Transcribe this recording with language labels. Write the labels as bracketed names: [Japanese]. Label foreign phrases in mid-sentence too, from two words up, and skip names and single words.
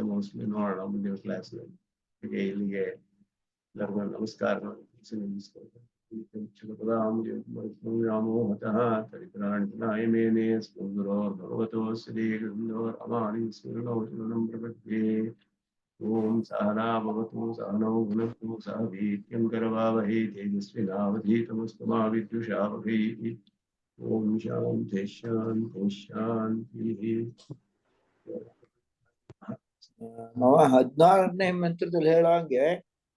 [Kannada] ಮೋಸ್ಟ್ಲಿ ನೋಡೋಣ ಮುಂದಿನ ಕ್ಲಾಸ್ನಲ್ಲಿ. ಇಲ್ಲಿಗೆ ಎಲ್ಲರಿಗೂ ನಮಸ್ಕಾರ. [Sanskrit] ರಾಮೋಹತಃ ತರಿಪ್ರಾಣಿತನಾಯ ಮೇನೆ ಸ್ಮೃಗುರೋರ್ಭಗವತೋ ಶ್ರೀಗುರೋರಮಾಣಿ ಸ್ಮರಣಂ ಪ್ರಪದ್ಯೆ. ಓಂ ಸಹನಾ ಭವತು ಸಹನೌ ಭುನಕ್ತು ಸಹ ಭೀತ್ಯಂ ಕರವಾವಹೈ ತೇಜಸ್ವಿನಾವಧೀತಮಸ್ತು ಮಾ ವಿದ್ವಿಷಾವಹೈ. ಓಂ ಶಾಂತಿ ಶಾಂತಿ ಶಾಂತಿ. [Kannada] 16ನೇ ಮಂತ್ರದಲ್ಲಿ ಹೇಳಂಗೆ